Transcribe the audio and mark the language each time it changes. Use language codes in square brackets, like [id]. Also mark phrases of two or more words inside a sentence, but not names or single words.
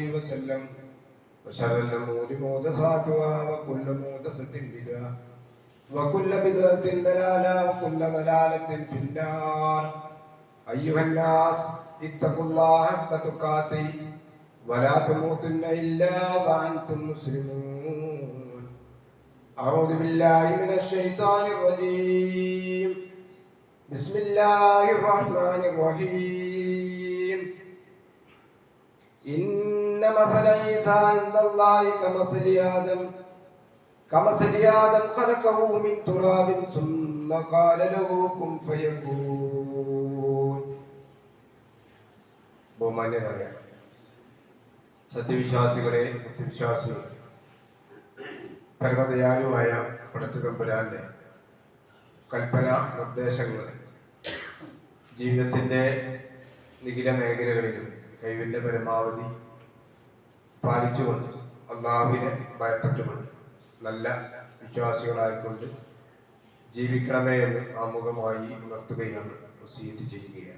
[ar] وسلم وشر الأمور محدثاتها وكل محدثة بدعة وكل بدعة ضلالة وكل ضلالة في النار أيها الناس اتقوا الله حق تقاته ولا تموتن إلا وأنتم مسلمون أعوذ بالله من الشيطان الرجيم بسم الله الرحمن الرحيم إن مثل عيسى عند الله كمثل آدم خلقه من تراب ثم قال له كن فيكون [ml] ബഹുമാന്യരായ സത്യവിശ്വാസികളെ സത്യവിശ്വാസികൾ പരമദയാലുവായ പടച്ചതമ്പുരാന്റെ കൽപ്പന നിർദ്ദേശങ്ങൾ ജീവിതത്തിൻ്റെ നിഖില മേഖലകളിലും കഴിവിൻ്റെ പരമാവധി പാലിച്ചുകൊണ്ട് അള്ളാഹുവിനെ ഭയപ്പെട്ടുകൊണ്ട് നല്ല വിശ്വാസികളായിക്കൊണ്ട് ജീവിക്കണമേ എന്ന് ആമുഖമായി ഉണർത്തുകയാണ് വസിയത്ത് ചെയ്യുകയാണ്.